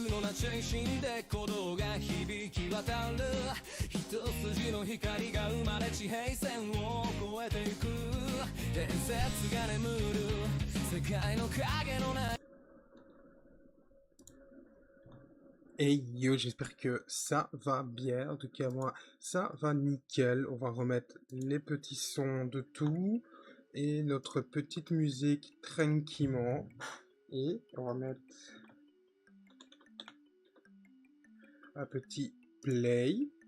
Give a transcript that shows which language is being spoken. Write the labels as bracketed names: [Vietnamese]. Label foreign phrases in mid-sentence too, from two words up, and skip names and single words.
[Japanese] 中心で鼓動が響き渡る一筋の光が生まれ地平線を越えていく伝説が眠る世界の影のない [French] Hey yo, j'espère que ça va bien. En tout cas, moi, ça va nickel. On va remettre les petits sons de tout et notre petite musique tranquillement. Et on va mettre un petit play.